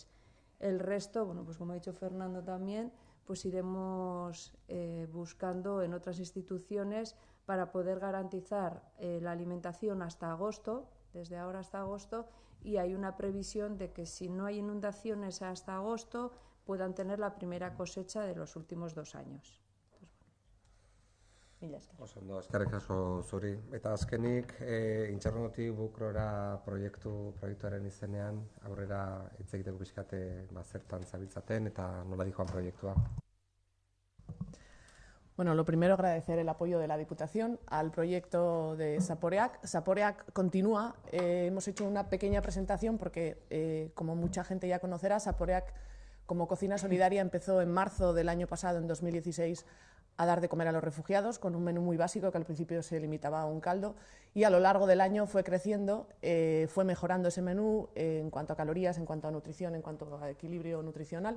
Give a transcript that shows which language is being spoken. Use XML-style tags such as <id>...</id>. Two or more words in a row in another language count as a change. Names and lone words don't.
<es>El resto, bueno, pues como ha dicho Fernando también, pues iremos buscando en otras instituciones para poder garantizar la alimentación hasta agosto, desde ahora hasta agosto, y hay una previsión de que si no hay inundaciones hasta agosto, puedan tener la primera cosecha de los últimos 2 años.</es> <eu>Mila esker. Oso ondo, eskerrik asko zuri. Eta azkenik, Intxaurronotik Bukrora proiektuaren izenean, aurrera hitz egiteko pixkate zertan zabiltzaten eta nola dijoan proiektua.</eu> <es>Bueno, lo primero agradecer el apoyo de la Diputación al proyecto de Zaporeak. Zaporeak continúa. Hemos hecho una pequeña presentación porque, como mucha gente ya conocerá, Zaporeak como cocina solidaria empezó en marzo del año pasado, en 2016, a dar de comer a los refugiados con un menú muy básico que al principio se limitaba a un caldo y a lo largo del año fue creciendo, fue mejorando ese menú en cuanto a calorías, en cuanto a nutrición, en cuanto a equilibrio nutricional.</es>